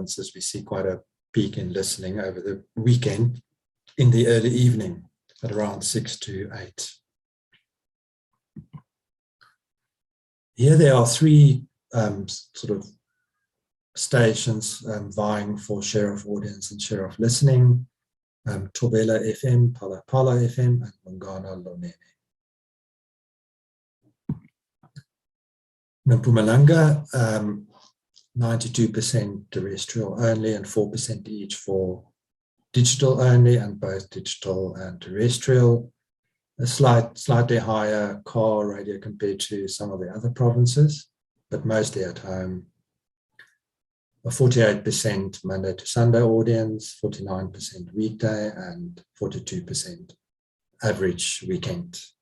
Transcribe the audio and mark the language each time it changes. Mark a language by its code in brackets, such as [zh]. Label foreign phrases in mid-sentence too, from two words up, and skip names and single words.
[en] We see quite a peak in listening over the weekend in the early evening at around 6 to 8. Here there are three sort of stations vying for share of audience and share of listening. Thobela FM, Pala Pala FM, and Mongana Lonene. Mpumalanga, 92% terrestrial only and 4% each for digital only, and both digital and terrestrial. A slightly higher car radio compared to some of the other provinces, but mostly at home. A 48% Monday to Sunday audience, 49% weekday, and 42% average weekend.